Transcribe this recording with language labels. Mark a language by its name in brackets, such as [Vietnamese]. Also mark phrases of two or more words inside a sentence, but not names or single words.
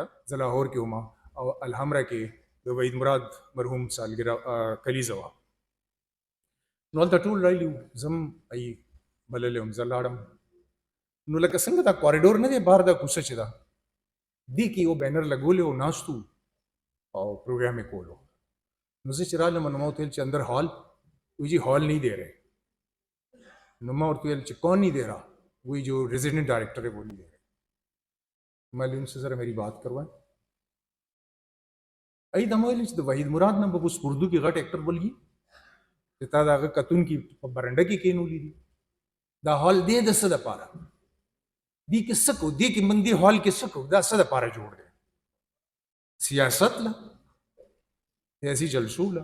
[Pashto] زه لاهور کې وم او الحمره کې د وحید مراد مرحوم سالګرا کلیزه وه، نو هلته ټول رایلي وو، زه هم بللی وم، زه لاړم. نو لکه څنګه دا کوریډور نه دی بهر دا کوڅه چې ده دې کې یو بینر لګولی و، ناست وو او پروګرام یې کولو. نو زه چې رالم نو ما ورته ویل چې [Urdu] اندر ہال، وی جی ہال نہیں دے رہے. [Pashto] نو ما ورته ویل چې [Urdu] کون نہیں دے رہا؟ وہی جو ریذیڈنٹ ڈائریکٹر ہے وہ نہیں دے رہے۔ میں ان سے ذرا میری بات کروائیں. [Pashto] ای دا مې ویل چې د وحید مراد نه به اوس اردو کې غټ اکټر بلګي چې تا د هغه کتون کې په برنډه کې کېنولي دي. دا هال دی د څه دپاره؟ دې کې څه کوو؟ دې کې موږ دې هال کې څه کوو؟ دا څه دپاره جوړ دی؟ سیاست له، سیاسي جلسو له؟